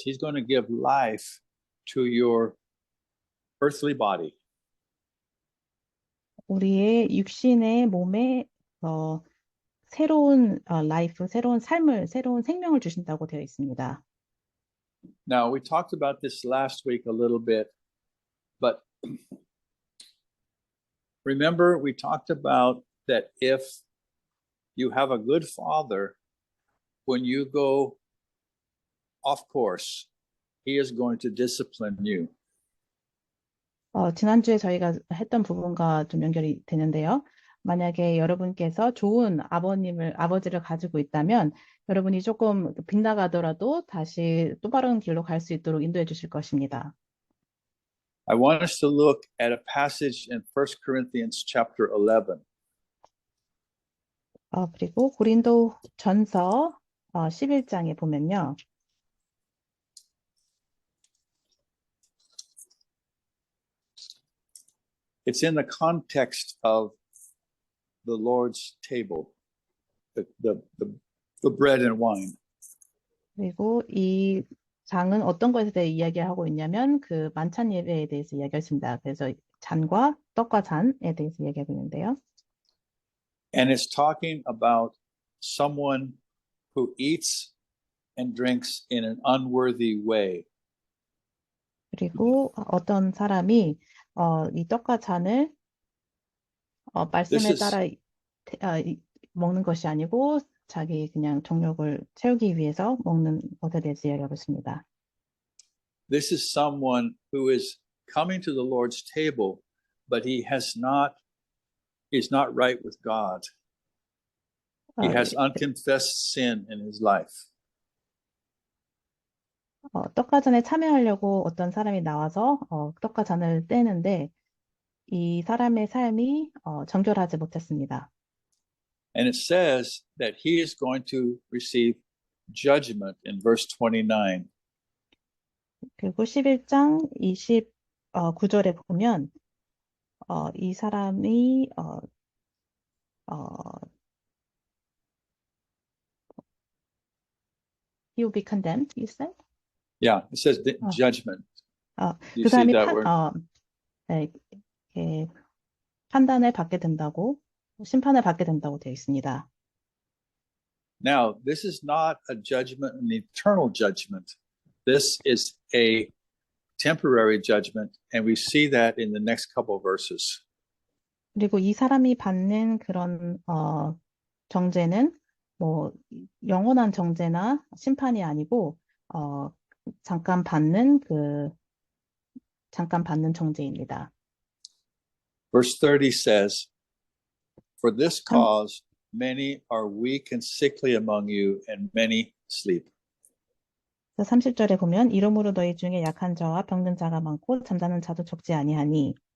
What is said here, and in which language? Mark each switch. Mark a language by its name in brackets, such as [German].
[English] He's going to give life to your earthly body. [Korean] 우리의 육신의 몸에 새로운 라이프, 새로운 삶을, 새로운 생명을 주신다고 되어 있습니다. [English] Now, we talked about this last week a little bit, but remember we talked about that if you have a good father, when you go off course, he is going to discipline you. [Korean] 지난주에 저희가 했던 부분과 좀 연결이 되는데요. 만약에 여러분께서 좋은 아버지를 가지고 있다면 여러분이 조금 빗나가더라도 다시 또 바른 길로 갈 수 있도록 인도해 주실 것입니다. [English] I want us to look at a passage in 1 Corinthians chapter 11. [Korean] 그리고 고린도 전서 11장에 보면요. [English] It's in the context of the Lord's table, the bread and wine. [Korean] 그리고 이 장은 어떤 것에 대해 이야기하고 있냐면 그 만찬 예배에 대해서 이야기하고 있습니다. 그래서 잔과 떡과 잔에 대해서 이야기하고 있는데요. [English] And it's talking about someone who eats and drinks in an unworthy way. [Korean] 그리고 어떤 사람이 이 떡과 잔을 말씀에 따라 먹는 것이 아니고 자기 그냥 정욕을 채우기 위해서 먹는 것에 대해서 이야기하고 있습니다. [English] This is someone who is coming to the Lord's table, but he is not right with God. He has unconfessed sin in his life. [Korean] 떡과 잔에 참여하려고 어떤 사람이 나와서 떡과 잔을 떼는데 이 사람의 삶이 정결하지 못했습니다. [English] And it says that he is going to receive judgment in verse 29. [Korean] 그리고 11장 29절에 보면 이 사람이 [English] he will be condemned, you said? Yeah, it says judgment. You [Korean] 그 [English] see [Korean] 사람이 [English] that word? [Korean] 네, 이렇게 판단을 받게 된다고, 심판을 받게 된다고 되어 있습니다. [English] Now, this is not a judgment, an eternal judgment. This is a temporary judgment, and we see that in the next couple of verses. [Korean] 그리고 이 사람이 받는 그런 정죄는 뭐 영원한 정죄나 심판이 아니고 잠깐 받는 정죄입니다. [English] Verse 30 says, "For this cause many are weak and sickly among you, and many sleep." [Korean] 30절에 보면 이러므로 너희 중에 약한 자와 병든 자가 많고 잠자는 자도 적지 아니하니.